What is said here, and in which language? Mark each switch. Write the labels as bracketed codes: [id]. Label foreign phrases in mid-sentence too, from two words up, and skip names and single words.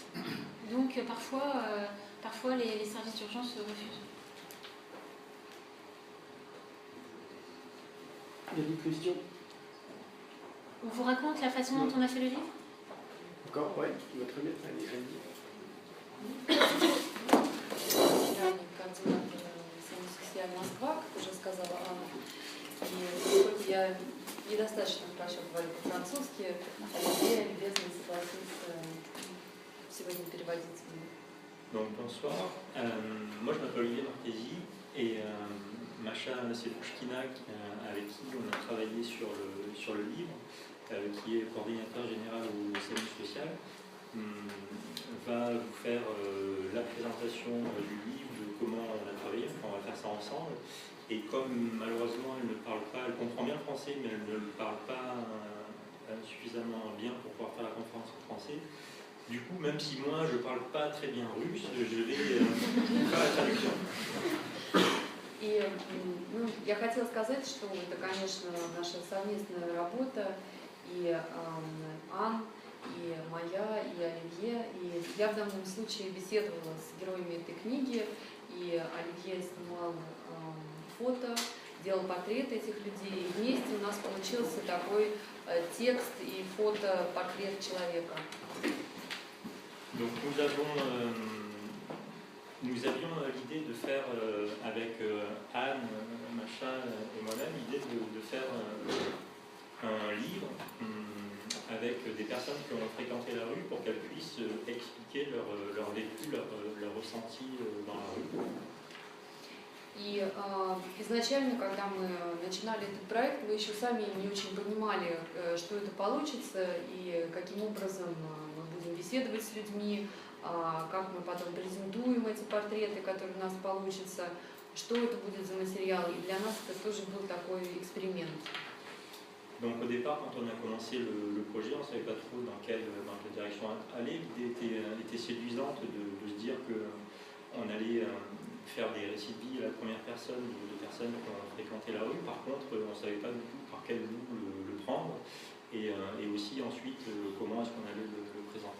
[fr] Donc parfois les services d'urgence refusent. Il y a des questions? On vous raconte la façon dont on a fait le livre? Encore? Oui, très bien. Allez-y. [ru] Координатор Москва, как уже сказала Анна. И поскольку я недостаточно хорошо говорю по-французски, Оливье любезно согласился сегодня переводить мне. [fr] Donc bonsoir, moi je m'appelle Olivier Marchesi et Masha Selouchkina, avec qui on a travaillé sur le livre, qui est coordinateur général au SAMU social, va vous faire la présentation du livre, de comment on a travaillé, on va faire ça ensemble. Et comme malheureusement elle ne parle pas, elle comprend bien le français, mais elle ne le parle pas suffisamment bien pour pouvoir faire la conférence en français, du coup, même si moi je parle pas très bien russe, je vais faire la traduction. [ru] И я хотела сказать, что это, конечно, наша совместная работа, и Ан, и моя, и Оливье. И я в данном случае беседовала с героями этой книги, и Оливье снимал фото, делал портреты этих людей, и вместе у нас получился такой текст и фото-портрет человека. [fr] Donc nous avions l'idée de faire avec Anne, Masha et moi-même, l'idée de faire un livre avec des personnes qui ont fréquenté la rue pour qu'elles puissent expliquer leur vécu, leur ressenti dans la rue. [ru] И изначально, когда мы начинали этот проект, мы еще сами не очень понимали, что это получится и каким образом мы будем беседовать с людьми, как мы потом презентуем эти портреты, которые у нас получатся, что это будет за материал. И для нас это тоже был такой эксперимент. [fr] Donc au départ, quand on a commencé le projet, on ne savait pas trop dans quelle direction aller. L'idée était séduisante de se dire qu'on allait faire des récits de vie à la première personne de personnes qui ont fréquenté la rue. Par contre, on ne savait pas du tout par quel bout le prendre et aussi ensuite comment est-ce qu'on allait le présenter.